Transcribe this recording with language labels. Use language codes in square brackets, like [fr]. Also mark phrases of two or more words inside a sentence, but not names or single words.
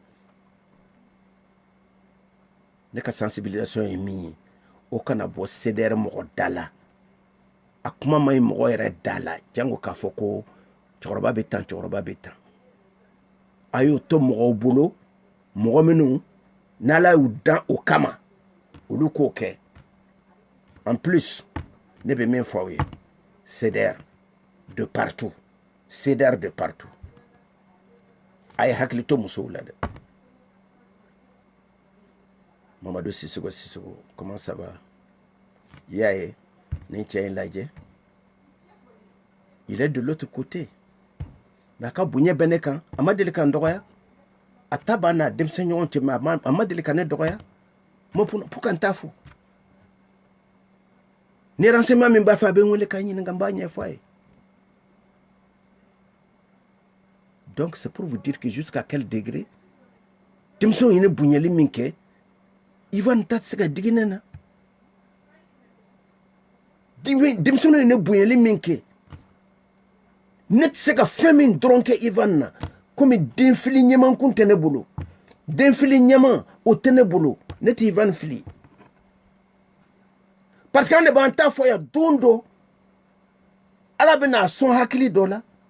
[bm] ne ka sensibilisation ye min ye o kana bɔ CDR mɔgɔ da la a kuma ma ɲi mɔgɔ yɛrɛ da la jango k'a fɔ ko cɛkɔrɔba bɛ tan cɛkɔrɔba bɛ tan a y'o to mɔgɔw bolo mɔgɔ minnu n'Ala y'u dan o kama olu k'o kɛ [fr] en plus [bm] ne bɛ min fɔ aw ye CDR [fr] de partout [bm] CDR [fr] de partout [bm] a ye hakili to musow la dɛ Mamadou Sissoko [fr] comment ça va [bm] i y'a ye ni cɛ in lajɛ [fr] il est de l'autre côté [bm] mais a ka bonya bɛ ne kan a ma deli ka n dɔgɔya a ta b'a n'a denmisɛn ɲɔgɔn cɛ mais a ma deli ka ne dɔgɔya mo pour ka n t'a fɔ ni renseignement min b'a fɛ a bɛ n wele k'a ɲininka n b'a ɲɛfɔ a ye [fr] donc c'est pour vous dire que jusqu'à quel degré [bm] denmisɛnw ye ne bonyali min kɛ Ivan ta tɛ se ka digi ne na denmisɛnw ye ne bonyali min kɛ ne tɛ se ka fɛn min dɔrɔn kɛ Ivan na komi denfili ɲɛman kun tɛ ne bolo denfili ɲɛman o tɛ ne bolo ne tɛ Ivan fili [fr] parce que [bm] an de b'an ta fɔ yan don dɔ Ala bɛna sɔn hakili dɔ la